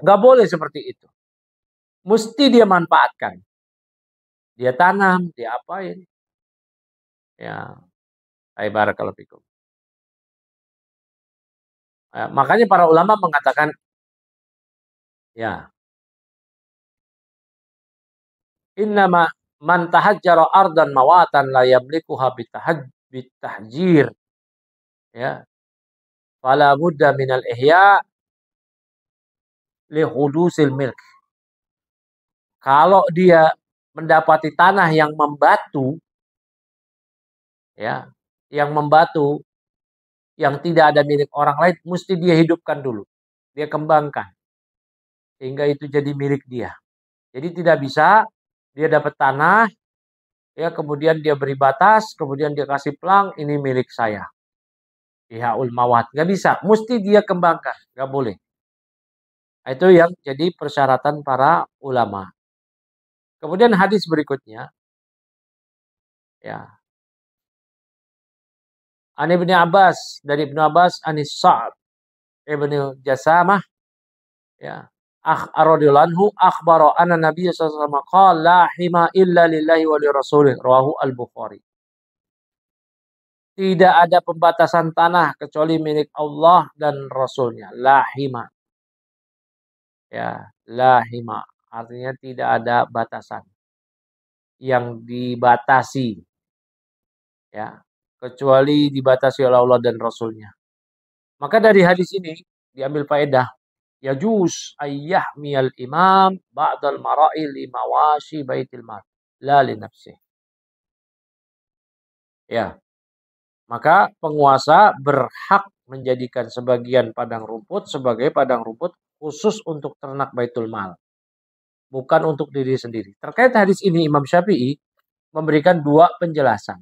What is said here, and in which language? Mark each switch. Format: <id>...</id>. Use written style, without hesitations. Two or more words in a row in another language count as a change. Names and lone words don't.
<id>Nggak boleh seperti itu. Mesti dia manfaatkan. Dia tanam, dia apain.</id> <ar>يا، بارك الله فيكم.</ar> <id>Makanya para ulama mengatakan, ya,</id> <ar>إنما من تحجر أرضا مواتا لا يملكها بالتحجير. يا، فلا بد من الإحياء لحدوث الملك.</ar> <id>Kalau dia mendapati tanah yang membatu, ya, yang membatu, yang tidak ada milik orang lain, mesti dia hidupkan dulu. Dia kembangkan. Sehingga itu jadi milik dia. Jadi tidak bisa dia dapat tanah, ya kemudian dia beri batas, kemudian dia kasih pelang, ini milik saya.</id> <ar>إحياء الموات.</ar> <id>Nggak bisa. Mesti dia kembangkan. Nggak boleh. Itu yang jadi persyaratan para ulama. Kemudian hadis berikutnya, ya, An Ibnu Abbas, dari Ibnu Abbas, anis Sa'ab Ibnu Jasamah, ya.</id> <ar>رضي الله عنه أخبر أن النبي صلى الله عليه وسلم قال لا حمى إلا لله ولرسوله، رواه البخاري.</ar> <id>Tidak ada pembatasan tanah kecuali milik Allah dan Rasulnya.</id> <ar>لا حمى. يا، لا حمى.</ar> <id>Artinya tidak ada batasan yang dibatasi, ya, kecuali dibatasi oleh Allah dan Rasulnya. Maka dari hadis ini diambil faedah</id> <ar>يجوز أن يحمي الإمام بعض المراعي لمواشي بيت المال لا لنفسه.</ar> <id>Ya, maka penguasa berhak menjadikan sebagian padang rumput sebagai padang rumput khusus untuk ternak Baitul Mal, bukan untuk diri sendiri. Terkait hadis ini Imam Syafi'i memberikan dua penjelasan.</id>